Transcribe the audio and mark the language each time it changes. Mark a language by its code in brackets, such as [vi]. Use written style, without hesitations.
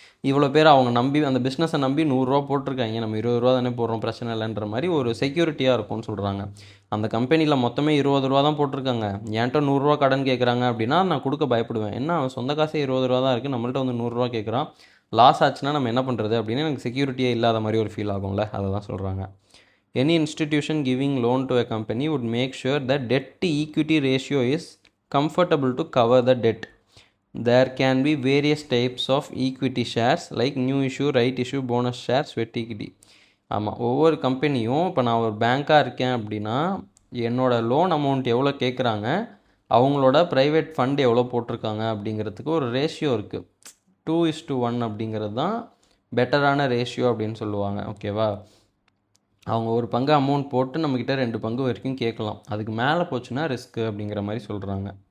[ta] இவ்வளோ பேர் அவங்க நம்பி அந்த பிஸ்னஸை நம்பி 100 ரூபா போட்டிருக்காங்க, நம்ம 20 ரூபா தானே போடுறோம், பிரச்சனை இல்லைன்ற மாதிரி ஒரு செக்யூரிட்டியாக இருக்கும்னு சொல்கிறாங்க. அந்த கம்பெனியில் மொத்தமே 20 ரூபா தான் போட்டிருக்காங்க, என்கிட்ட 100 ரூபா கடன் கேட்குறாங்க அப்படின்னா நான் கொடுக்க பயப்படுவேன். என்ன அவன் சொந்த காசே 20 ரூபா தான் இருக்குது, நம்மள்ட்ட வந்து 100 ரூபா கேட்குறான், லாஸ் ஆச்சுன்னா நம்ம என்ன பண்ணுறது அப்படின்னு எனக்கு செக்யூரிட்டியே இல்லாத மாதிரி ஒரு ஃபீல் ஆகும்ல, அதை தான் சொல்கிறாங்க. [en] Any institution giving loan to a company would make sure that debt to equity ratio is comfortable to cover the debt. There can be various types of equity shares like new issue, right issue, bonus shares, sweat equity. [ta] ஆமாம், ஒவ்வொரு கம்பெனியும் இப்போ நான் ஒரு பேங்காக இருக்கேன் அப்படின்னா என்னோடய loan amount எவ்வளோ கேட்குறாங்க, அவங்களோட ப்ரைவேட் ஃபண்ட் எவ்வளோ போட்டிருக்காங்க அப்படிங்கிறதுக்கு ஒரு ரேஷியோ இருக்குது. 2:1 அப்படிங்கிறது தான் பெட்டரான ரேஷியோ அப்படின்னு சொல்லுவாங்க. ஓகேவா, அவங்க ஒரு பங்கு அமௌண்ட் போட்டு நம்மக்கிட்ட 2 பங்கு வரைக்கும் கேட்கலாம், அதுக்கு மேலே போச்சுன்னா ரிஸ்க்கு அப்படிங்கிற மாதிரி சொல்கிறாங்க.